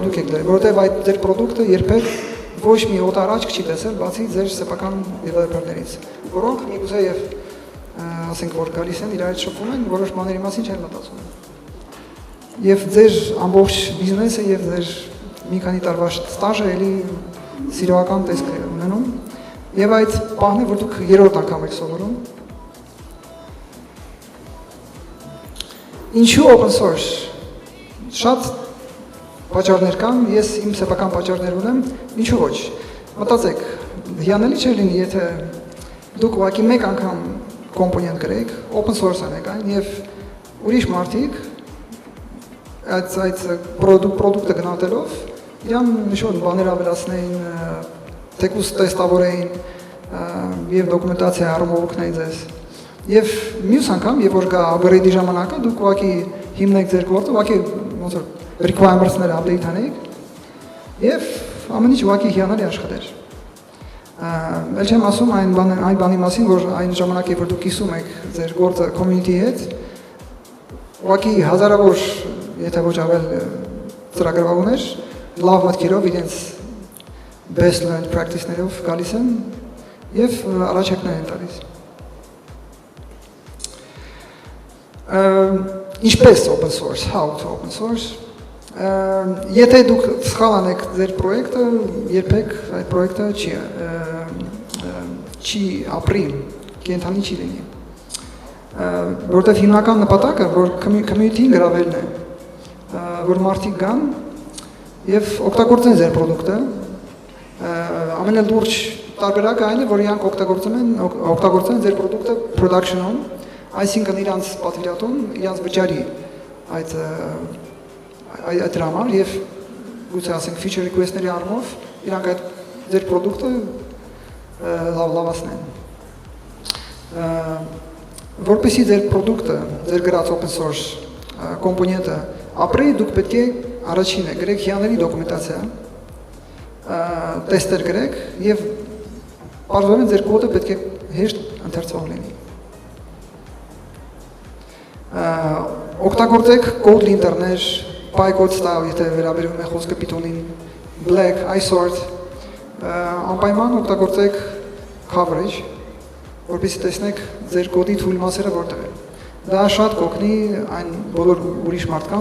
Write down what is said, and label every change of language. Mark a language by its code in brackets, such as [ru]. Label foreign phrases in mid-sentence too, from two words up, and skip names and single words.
[hy] դուք եք դրել, որովհետեւ այդ ձեր product-ը երբեք ոչ մի օտարաճք չի տեսել, բացի ձեր սեփական developer-ներից, որոնք միգուցե եւ ասենք որ գալիս են իրար հետ շփվում են, որոշ բաների մասին չեն մտածում։ Եվ ձեր ամբողջ բիզնեսը եւ ձեր մի քանի տարվա ստաժը էլի սիրողական տեսք է ունենում, եւ այդ բանը, որ դուք երրորդ անգամ եք սովորում։ Ինչու [en] open source։ [hy] Շատ պատճառներ կան, ես իմ սեփական պատճառներ ունեմ, ինչու ոչ։ Մտածեք, հիանալի չէ լինի, եթե դուք ուղղակի մեկ անգամ կոմպոնենտ գրեք, [en] open source [hy] անեք այն եւ ուրիշ մարդիկ այդ product-ը գնահատելով իրան ինչ-որ բաներ ավելացնեին, թեկուզ տեստավորեին եւ դոկումենտացիա առումով օգնեին ձեզ։ Եվ մյուս անգամ, երբ որ գա upgrade-ի ժամանակը, դուք ուղղակի հիմնեք ձեր գործը, ուղղակի ոնց որ requirements-ները update անեք եւ ամեն ինչ ուղղակի հիանալի աշխատեր։ Էլ չեմ ասում այն բանի մասին, որ այն ժամանակ, երբ որ դուք կիսում եք ձեր գործը community-ի հետ, ուղղակի հազարավոր, եթե ոչ ավել ծրագրավորներ, լավ մտքերով իրենց [en] best learned practice- [hy] ներով գալիս են եւ առաջարկներ են տալիս։ Ինչպես [en] open source, how to open source։ [hy] Եթե դուք սխալ անեք ձեր պրոյեկտը, երբեք այդ պրոյեկտը չի ապրի, կենթանի չի լինի։ Որտեղ հիմնական նպատակը, որ community-ին գրավելն է, որ մարդիկ գան եւ օգտագործեն ձեր պրոդուկտը, ամենալուրջ տարբերակը այն է, որ իրանք օգտագործեն ձեր պրոդուկտը production-ում, այսինքն իրանց պատվիրատուն, իրանց վճարի այդ դրամար եւ գուցե ասենք [en] feature request- [hy] ների առումով իրանք այդ ձեր պրոդուկտը լավացնեն։ Որպեսզի ձեր պրոդուկտը, ձեր գրած open source կոմպոնենտը ապրի, դուք պետք է առաջինը գրեք հիանալի դոկումենտացիա, տեստեր գրեք եւ բարձրորեն ձեր կոդը պետք է հեշտ ընթերցվող լինի։ Օգտագործեք [en] code linter- [hy] ներ, Pycode style, եթե վերաբերում է խոսքը Python-ին, Black, iSort, անպայման օգտագործեք coverage, որպեսզի տեսնեք ձեր կոդի թույլ մասերը որտեղ են։ Դա շատ կօգնի այն բոլոր ուրիշ մարդկանց,